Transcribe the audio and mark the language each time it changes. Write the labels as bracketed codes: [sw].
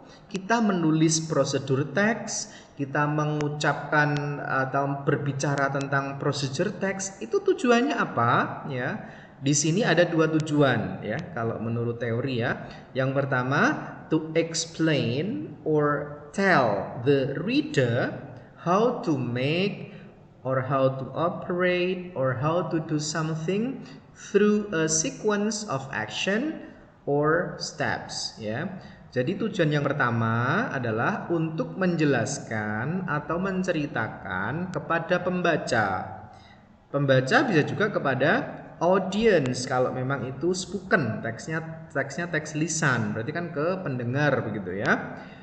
[id] Kita menulis prosedur teks, kita mengucapkan atau berbicara tentang procedure teks, itu tujuannya apa, ya? Di sini ada 2 tujuan, ya, kalau menurut teori, ya. Yang pertama, [en] to explain or tell the reader how to make or how to operate or how to do something through a sequence of action or steps, ya. [id] Jadi tujuan yang pertama adalah untuk menjelaskan atau menceritakan kepada pembaca. Pembaca bisa juga kepada audience kalau memang itu spoken, teksnya teks lisan, berarti kan ke pendengar, begitu ya.